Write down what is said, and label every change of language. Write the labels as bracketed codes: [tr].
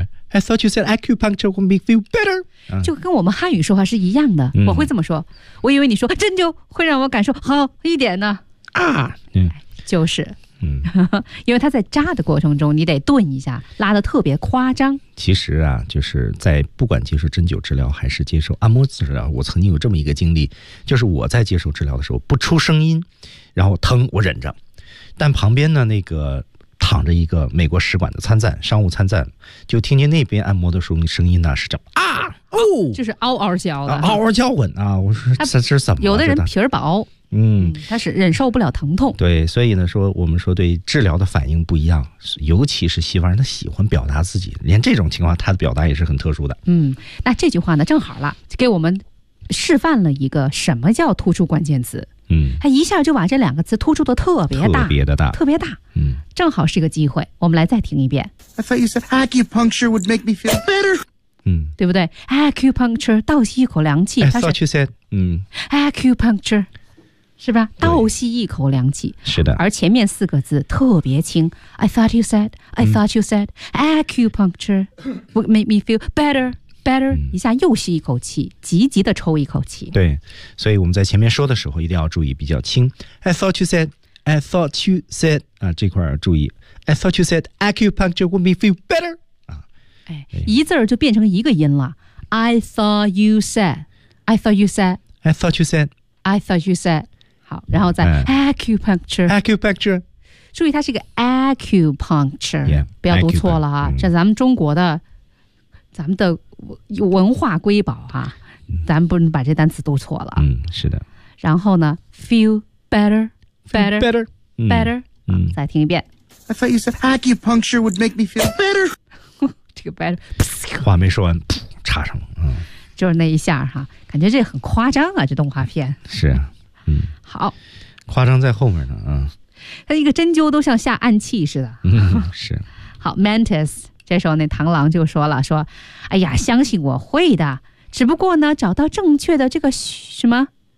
[en] I thought you said acupuncture would make me feel better， [zh] 就跟我们汉语说话是一样的，嗯，我会这么说，我以为你说针灸会让我感受好一点呢，啊，嗯，就是，嗯，因为它在扎的过程中你得顿一下，拉得特别夸张。其实啊，就是在不管接受针灸治疗还是接受按摩治疗，我曾经有这么一个经历，就是我在接受治疗的时候不出声音，然后疼我忍着，但旁边呢那个躺着一个美国使馆的参赞，商务参赞，就听见那边按摩的时候，声音呢是这么啊哦，就是嗷嗷叫的，嗷嗷叫唤啊！我说这是怎么？有的人皮儿薄，嗯，他是忍受不了疼痛。对，所以呢，说我们说对治疗的反应不一样，尤其是西方人，他喜欢表达自己，连这种情况他的表达也是很特殊的。嗯，那这句话呢，正好了，给我们示范了一个什么叫突出关键词。嗯，他一下就把这两个词突出的特别大，特别的大，特别大。嗯，正好是一个机会，我们来再听一遍。 [en] I thought you said acupuncture would make me feel better。嗯， [zh] 对不对 ？Acupuncture， 倒吸一口凉气。 [en] I thought you said， 嗯 [zh] ，acupuncture， 是吧？倒吸一口凉气。是的。而前面四个字特别轻。 [en] I thought you said， I thought you said acupuncture would make me feel better。 [zh] Better， 一下又吸一口气，嗯，急急的抽一口气。对，所以我们在前面说的时候一定要注意比较轻。 [en] I thought you said， I thought you said 啊， [zh] 这块儿注意。 [en] I thought you said acupuncture would make me feel better 啊， [zh] 哎，一字儿就变成一个音了。 [en] I thought you said， I thought you said， I thought you said， I thought you said。 [zh] 好，然后再， [en] acupuncture， acupuncture。 [zh] 注意，它是一个 acupuncture， [en] yeah， [zh] 不要读错了哈，嗯，这咱们中国的，咱们的文化瑰宝哈，啊，咱不能把这单词读错了。嗯，是的。然后呢 [en] ，feel better， better， better， better，嗯， [zh] 再听一遍。 [en] I thought you said acupuncture would make me feel better。 [zh] 这个 better，话没说完，插上了，嗯，就是那一下哈，啊，感觉这很夸张啊，这动画片。是啊，嗯，好，夸张在后面呢，啊，他一个针灸都像下暗器似的。嗯，是。好 ，mantis。这时候那螳螂就说了，说哎呀，相信我会的，只不过呢找到正确的这个什么